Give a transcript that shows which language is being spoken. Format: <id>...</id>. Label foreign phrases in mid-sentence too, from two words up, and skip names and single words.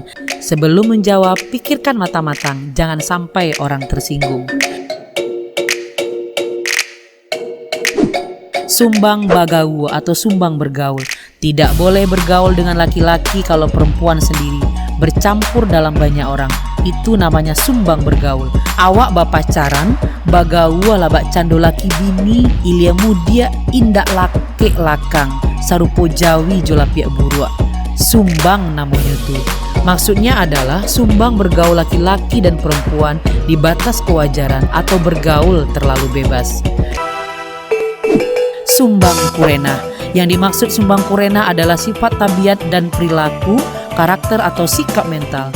<id>Sebelum menjawab, pikirkan matang-matang, jangan sampai orang tersinggung.</id> <min>Sumbang bagawu</min> <id>atau sumbang bergaul. Tidak boleh bergaul dengan laki-laki kalau perempuan sendiri. Bercampur dalam banyak orang. Itu namanya sumbang bergaul.</id> <min>Awak bapacaran, bagawu labak cando laki bini, ilia mudia indak lake lakang. Sarupo jawi jolapiak buruk.</min> <id>Sumbang namanya tuh. Maksudnya adalah sumbang bergaul laki-laki dan perempuan di batas kewajaran atau bergaul terlalu bebas. Sumbang kurena. Yang dimaksud sumbang kurena adalah sifat tabiat dan perilaku, karakter atau sikap mental.</id>